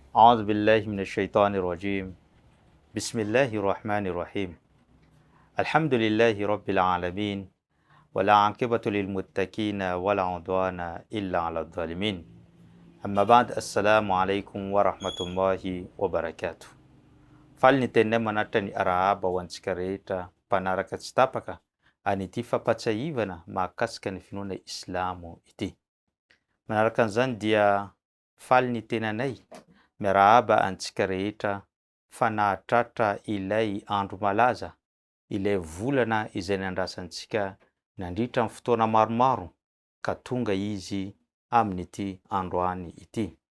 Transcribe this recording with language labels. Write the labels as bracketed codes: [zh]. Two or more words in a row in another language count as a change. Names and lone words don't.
[ar] أعوذ بالله من الشيطان الرجيم بسم الله الرحمن الرحيم الحمد لله رب العالمين ولا عاقبة للمتقين ولا عدوان إلا على الظالمين أما بعد السلام عليكم ورحمة الله وبركاته [mg] falnitenne manatany arahaba ho antsika rehetra mpanaraka tsy tapaka an'ity fampatsahivana mahakasika ny finoana islamo ity. Manaraka an'izany dia faly ny tenanay miarahaba antsika rehetra fanahatratra ilay andro malaza, ilay volana izay nandrasantsika nandritra amin'ny fotoana maromaro ka tonga izy amin'ity androany ity.